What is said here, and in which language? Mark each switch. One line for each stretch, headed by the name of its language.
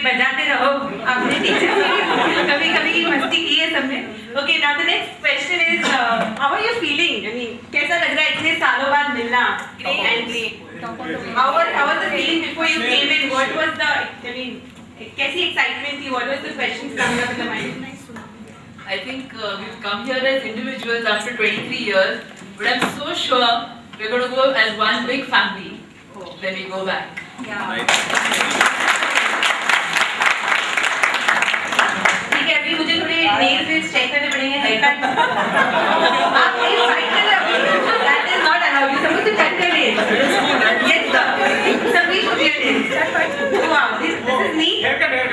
Hindi: बजाते रहो अपने टीचर कभी कभी मस्ती की है सबने.
English: Okay, now the next question is how are you feeling? I mean,
Hindi: कैसा लग रहा है इतने सालों बाद मिलना?
English: Great. How was the feeling before you came in? What was the, I mean,
Hindi: कैसी excitement थी?
English: What was the questions coming up in the mind? I think we've come here as individuals after 23 years, but I'm so sure we're going to go as one big family when we go back.
Hindi: ठीक है, अभी मुझे थोड़े nails check करने पड़ेंगे, haircut. आप nails fight कर रहे हो?
English: That is not allowed. You're supposed to cut your nails. Yes, sir. Sabhi should be your nails. Wow, this is neat. Haircut.